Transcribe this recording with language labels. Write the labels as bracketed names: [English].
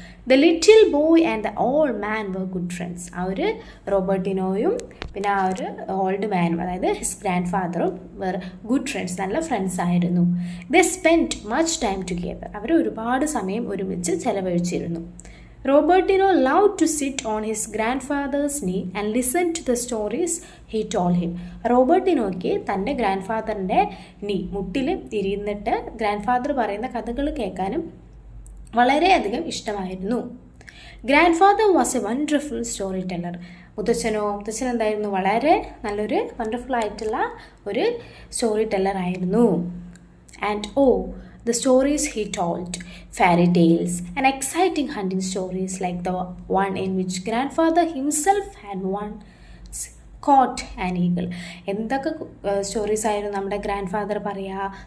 [English] The little boy and the old man were good friends. [Malayalam] ആ ഒരു റോബർട്ടിനോയും പിന്നെ ആ ഒരു ഓൾഡ് മാനും, അതായത് ഹിസ് ഗ്രാൻഡ് ഫാദറും വർ ഗുഡ് ഫ്രണ്ട്സ്, നല്ല ഫ്രണ്ട്സ് ആയിരുന്നു. [English] They spend much time together. [Malayalam] അവർ ഒരുപാട് സമയം ഒരുമിച്ച് ചെലവഴിച്ചിരുന്നു. [English] Robertino loved to sit on his grandfather's knee and listen to the stories he told him. [Malayalam] റോബർട്ടിനോയ്ക്ക് തൻ്റെ ഗ്രാൻഡ് ഫാദറിൻ്റെ മുട്ടിൽ ഇരുന്നിട്ട് ഗ്രാൻഡ് ഫാദർ പറയുന്ന കഥകൾ കേൾക്കാനും വളരെയധികം ഇഷ്ടമായിരുന്നു. [English] Grandfather was a wonderful storyteller. [Malayalam] മുത്തച്ഛൻ എന്തായിരുന്നു? വളരെ നല്ലൊരു വണ്ടർഫുൾ ആയിട്ടുള്ള ഒരു സ്റ്റോറി ടെല്ലർ ആയിരുന്നു. [English] And the stories he told, fairy tales and exciting hunting stories like the one in which grandfather himself had once caught an eagle. [Malayalam] എന്തൊക്കെ stories ആയിരുന്നു നമ്മുടെ ഗ്രാൻഡ് ഫാദർ പറയുക?